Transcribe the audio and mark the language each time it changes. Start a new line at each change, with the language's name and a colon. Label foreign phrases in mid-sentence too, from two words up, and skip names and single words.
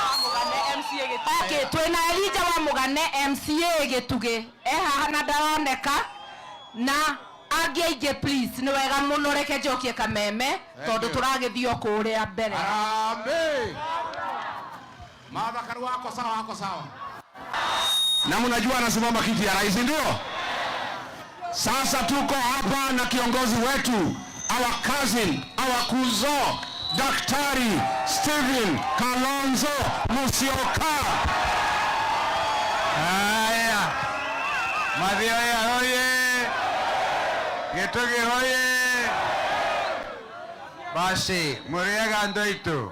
Kikuyu: Okay, twina Elijah wa Mugane MCA Gituge haha na ndaroneka na angiaige please ni wega muno reke njokie kameme tondu turagithio kuria mbere.
Swahili: Amen. Martha Karua wako sawa. Na mnajua anasimama kiti ya rais ndio? Sasa tuko hapa na kiongozi wetu,
English: our cousin, our kuzo, Daktari Stephen Kalonzo Musyoka.
Kikuyu: Haya. Mathioya hoye. Gituge hoye. Basi, muriega ndoito.